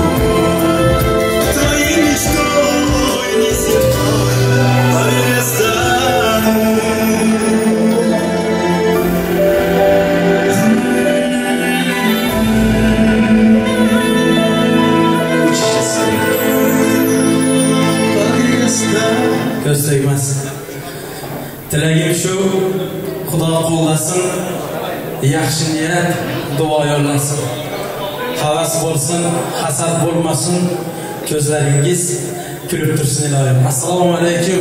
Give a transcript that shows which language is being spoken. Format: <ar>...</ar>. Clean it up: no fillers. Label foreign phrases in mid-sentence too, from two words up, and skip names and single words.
<ru>Твоей мечтой неземной, поверь, я стану. Поверь, я стану.</ru> <uz>ko'z tegmas. Tilagim shu, Xudo qo'llasin, yaxshi niyat duo yo'llasin. Havas bo'lsin, hasad bo'lmasin, ko'zlaringiz kulib tursin ilohim. Assalomu alaykum.</uz>